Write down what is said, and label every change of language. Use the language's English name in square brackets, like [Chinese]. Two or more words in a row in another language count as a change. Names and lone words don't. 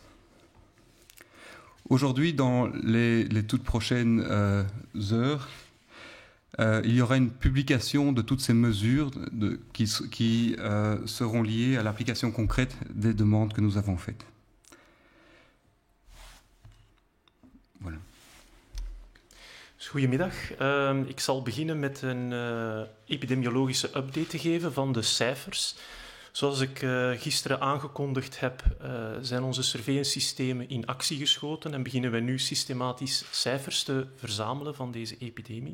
[French] Aujourd'hui, dans les toutes prochaines heures, il y aura une publication de toutes ces mesures qui seront liées à l'application concrète des demandes que nous avons faites. Voilà. [Dutch] Goedemiddag. Ik zal beginnen met een epidemiologische update te geven van de cijfers. Zoals ik gisteren aangekondigd heb, zijn onze surveillance-systemen in actie geschoten en beginnen we nu systematisch cijfers te verzamelen van deze epidemie.